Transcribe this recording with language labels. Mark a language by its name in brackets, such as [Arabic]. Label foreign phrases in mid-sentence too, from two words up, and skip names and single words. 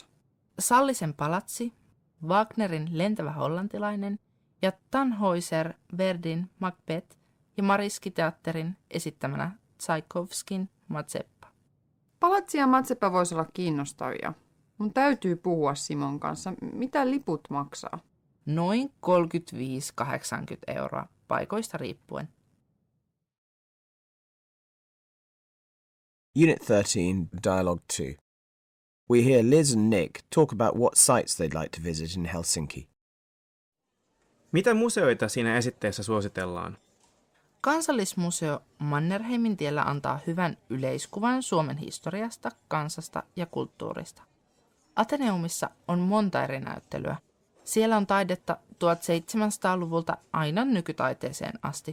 [Finnish] Sallisen palatsi, Wagnerin Lentävä hollantilainen ja Tannhäuser Verdin Macbeth ja Mariski-teatterin esittämänä Tsaikovskin Mazeppa. Palatsi ja Mazeppa voisi olla kiinnostavia. Mun täytyy puhua Simon kanssa. Mitä liput maksaa? Noin 35-80 euroa paikoista riippuen. [English] Unit 13, Dialogue 2. We hear Liz and Nick talk about what sites they'd like to visit in Helsinki. [Finnish] Mitä museoita siinä esitteessä suositellaan? Kansallismuseo Mannerheimintiellä antaa hyvän yleiskuvan Suomen historiasta, kansasta ja kulttuurista. Ateneumissa on monta eri näyttelyä. Siellä on taidetta 1700-luvulta aina nykytaiteeseen asti.